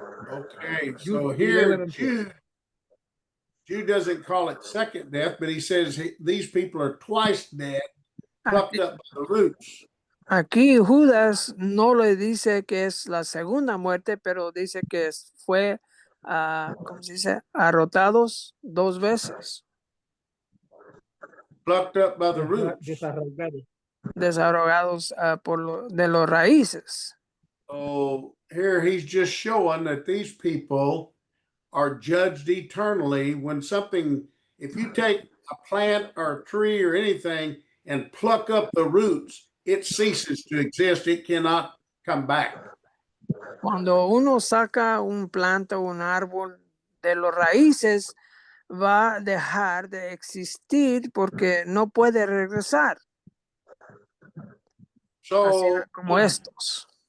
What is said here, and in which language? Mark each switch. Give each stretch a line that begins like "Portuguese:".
English: Okay, so here Jude doesn't call it second death, but he says these people are twice dead, plucked up by the roots.
Spanish: Aquí Judas no le dice que es la segunda muerte, pero dice que fue, ¿cómo se dice? Arrotados 2 veces.
English: Plucked up by the roots.
Spanish: Desarraigados. desarrollados de los raíces.
English: So here he's just showing that these people are judged eternally when something, if you take a plant or a tree or anything and pluck up the roots, it ceases to exist. It cannot come back.
Spanish: Cuando uno saca un planta o un árbol de los raíces, va a dejar de existir porque no puede regresar. Así
English: So,
Spanish: como estos.